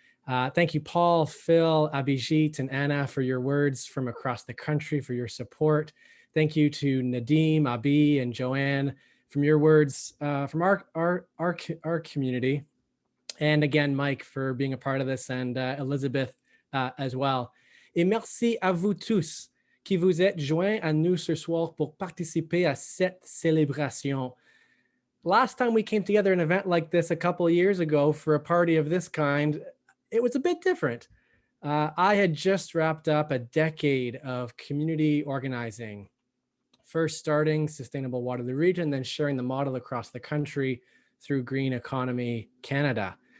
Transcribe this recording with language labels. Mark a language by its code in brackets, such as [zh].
[en] Thank you, Paul, Phil, Abhijit, and Anna, for your words from across the country, for your support. Thank you to Nadim, Abi, and Joanne, from your words from our community. And again, Mike, for being a part of this, and Elizabeth as well. [fr] Et merci à vous tous qui vous êtes joints à nous ce soir pour participer à cette célébration. [en] Last time we came together in an event like this a couple of years ago for a party of this kind, it was a bit different. I had just wrapped up a decade of community organizing, first starting Sustainable Waterloo Region, then sharing the model across the country through Green Economy Canada.